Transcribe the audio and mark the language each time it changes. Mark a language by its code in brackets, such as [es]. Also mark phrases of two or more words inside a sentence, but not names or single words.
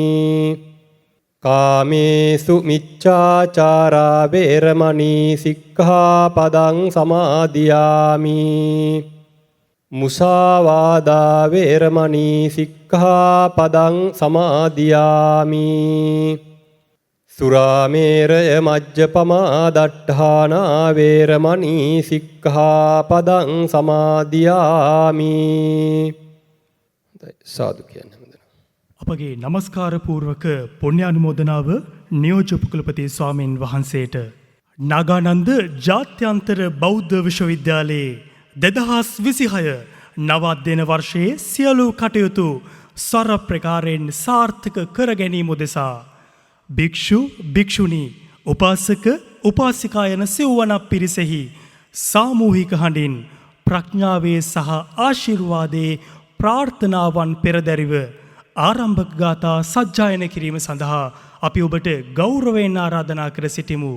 [pi] කාමේසු මිච්ඡාචාරා වේරමණී සික්ඛාපදං සමාදියාමි මුසාවාදා වේරමණී සික්ඛාපදං සමාදියාමි සුරාමේරය මජ්ජපමා දට්ඨානා වේරමණී සික්ඛාපදං සමාදියාමි. [si] සාදු කියන්නේ හොඳයි. අපගේ নমස්කාර පූර්වක පුණ්‍යානුමෝදනාව නියෝජ්‍ය උපකුලපති ස්වාමින් වහන්සේට නාගානන්ද ජාත්‍යන්තර බෞද්ධ විශ්වවිද්‍යාලයේ 2026 නව අධ්‍යයන වර්ෂයේ සියලු කටයුතු සර ප්‍රකාරයෙන් සාර්ථක කර ගැනීම උදෙසා භික්ෂු භික්ෂුණී උපාසක උපාසිකා යන සිව්වනක් පිරිසෙහි සාමූහික හඬින් ප්‍රඥාවේ සහ ආශිර්වාදයේ ප්‍රාර්ථනාවන් පෙරදැරිව ආරම්භක ගාථා සජ්ජායන කිරීම සඳහා අපි ඔබට ගෞරවයෙන් ආරාධනා කර සිටිමු.